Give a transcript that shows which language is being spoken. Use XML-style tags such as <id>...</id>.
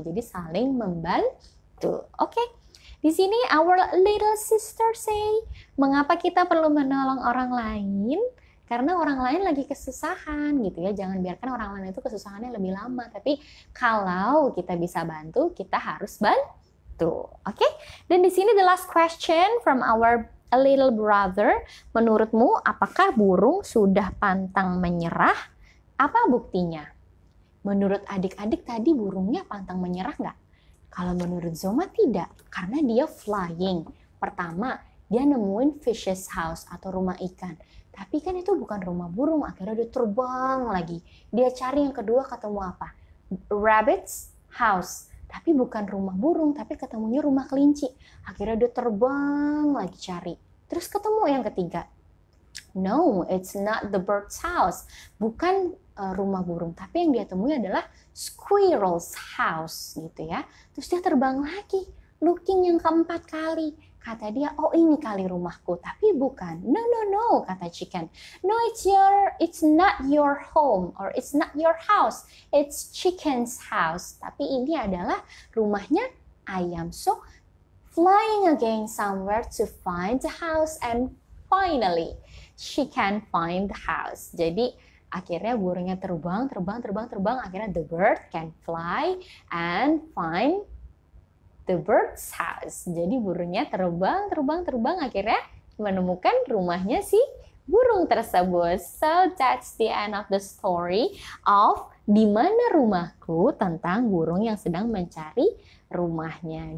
<id>Jadi saling membantu. Oke. Di sini</id> <en>our little sister say,</en> <id>mengapa kita perlu menolong orang lain? Karena orang lain lagi kesusahan gitu ya. Jangan biarkan orang lain itu kesusahannya lebih lama. Tapi kalau kita bisa bantu, kita harus bantu. Oke? Dan di sini</id> <en>the last question from our little brother.</en> <id>Menurutmu apakah burung sudah pantang menyerah? Apa buktinya? Menurut adik-adik tadi burungnya pantang menyerah nggak? Kalau menurut Zoma tidak, karena dia flying. Pertama, dia nemuin fish's house atau rumah ikan. Tapi kan itu bukan rumah burung, akhirnya dia terbang lagi. Dia cari yang kedua, ketemu apa? Rabbit's house. Tapi bukan rumah burung, tapi ketemunya rumah kelinci. Akhirnya dia terbang lagi cari. Terus ketemu yang ketiga.</id> <en>No, it's not the bird's house.</en> <id>Bukan rumah burung, tapi yang dia temui adalah squirrel's house gitu ya. Terus dia terbang lagi, looking yang keempat kali. Kata dia, oh ini kali rumahku, tapi bukan.</id> <en>No, no, no, kata chicken. No, it's not your home or it's not your house. It's chicken's house.</en> <id>Tapi ini adalah rumahnya ayam.</id> <en>So, flying again somewhere to find the house and finally she can find the house.</en> <id>Jadi akhirnya burungnya terbang.</id> <en>Akhirnya the bird can fly and find the bird's house.</en> <id>Jadi burungnya terbang. Akhirnya menemukan rumahnya si burung tersebut.</id> <en>So that's the end of the story of Di Mana Rumahku,</en> <id>tentang burung yang sedang mencari rumahnya.</id>